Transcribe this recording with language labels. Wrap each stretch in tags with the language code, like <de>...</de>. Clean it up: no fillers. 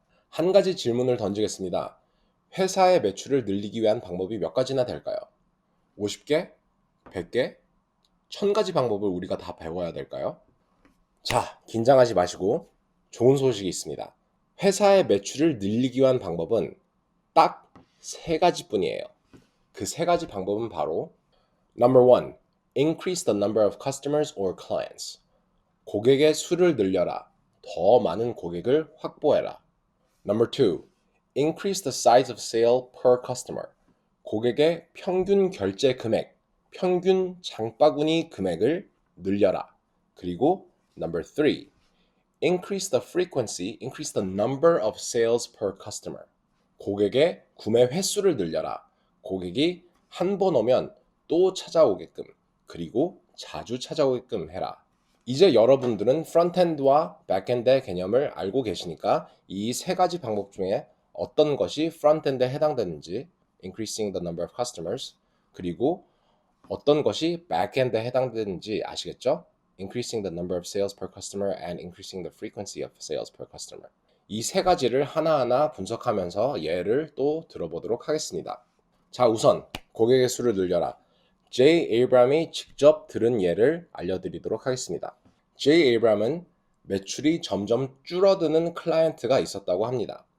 <ko>한 가지 질문을 던지겠습니다. 회사의 매출을 늘리기 위한 방법이 몇 가지나 될까요? 50개? 100개? 1000가지 방법을 우리가 다 배워야 될까요? 자, 긴장하지 마시고 좋은 소식이 있습니다. 회사의 매출을 늘리기 위한 방법은 딱 세 가지뿐이에요. 그 세 가지 방법은 바로 Number 1.</ko> <en>Increase the number of customers or clients.</en> <ko>고객의 수를 늘려라. 더 많은 고객을 확보해라.</ko> <en>Number 2. Increase the size of sale per customer.</en> <ko>고객의 평균 결제 금액, 평균 장바구니 금액을 늘려라. 그리고</ko> <en>Number 3. Increase the number of sales per customer.</en> <ko>고객의 구매 횟수를 늘려라. 고객이 한 번 오면 또 찾아오게끔, 그리고 자주 찾아오게끔 해라. 이제 여러분들은 프론트엔드와 백엔드의 개념을 알고 계시니까 이 세 가지 방법 중에 어떤 것이 프론트엔드에 해당되는지</ko> <en>increasing the number of customers</en> <ko>그리고 어떤 것이 백엔드에 해당되는지 아시겠죠?</ko> <en>increasing the number of sales per customer and increasing the frequency of sales per customer.</en> <ko>이 세 가지를 하나하나 분석하면서 예를 또 들어보도록 하겠습니다. 자, 우선 고객의 수를 늘려라. 제이 에이브람이 직접 들은 예를 알려드리도록 하겠습니다. 제이 에이브람은 매출이 점점 줄어드는 클라이언트가 있었다고 합니다.</ko>